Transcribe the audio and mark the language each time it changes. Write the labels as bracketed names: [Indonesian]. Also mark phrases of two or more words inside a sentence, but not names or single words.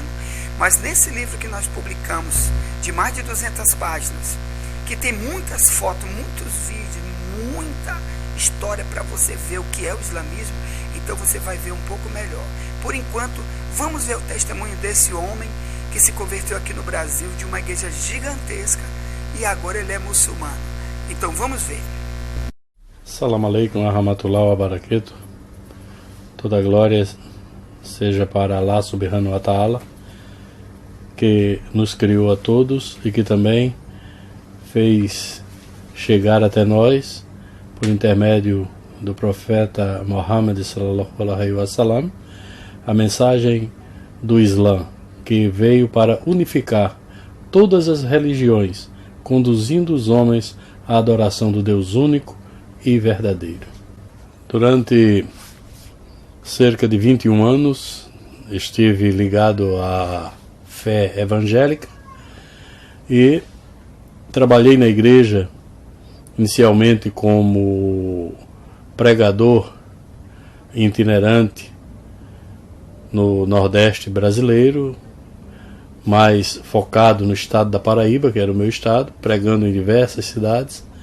[Portuguese] Mas nesse livro que nós publicamos, de mais de 200 páginas, que tem muitas fotos, muitos vídeos, muita história para você ver o que é o islamismo, então você vai ver um pouco melhor. Por enquanto, vamos ver o testemunho desse homem que se converteu aqui no Brasil, de uma igreja gigantesca, e agora ele é muçulmano. Então vamos ver. [Arabic] السلام عليكم ورحمة الله وبركاته. [Portuguese] Toda glória seja para Allah [Arabic] سبحانه وتعالى, [Portuguese] que nos criou a todos e que também fez chegar até nós, por intermédio do profeta Muhammad [Arabic] صلى الله عليه وسلم, [Portuguese] a mensagem do Islã, que veio para unificar todas as religiões, conduzindo os homens à adoração do Deus único e verdadeiro. Durante cerca de 21 anos estive ligado à fé evangélica e trabalhei na igreja inicialmente como pregador itinerante no Nordeste brasileiro, mais focado no estado da Paraíba, que era o meu estado, pregando em diversas cidades.